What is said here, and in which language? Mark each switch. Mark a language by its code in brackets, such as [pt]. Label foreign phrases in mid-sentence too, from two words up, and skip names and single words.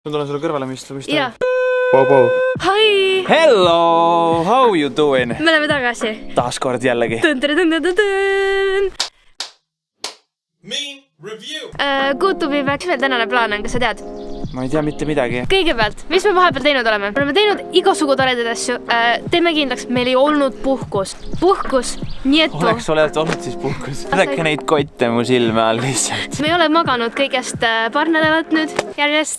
[et] Ma tulen sulle kõrvale, mis vist Jaa. Pau. [en] Hi! Hello! How you doing? [et] Me oleme tagasi. Taaskord jällegi. [en] Good to be back. [et] Mis meil tänane plaan on, kas sa tead? Ma ei tea mitte midagi. Kõigepealt, mis me vahepeal teinud oleme? Me oleme teinud igasugu toredaid asju. Teeme kindlaks, meil ei olnud puhkus. Puhkus, nii et Oleks olnud siis puhkus. Vaadake neid kotte mu silme all lihtsalt. Me ei ole maganud kõigest paar nädalat nüüd järjest.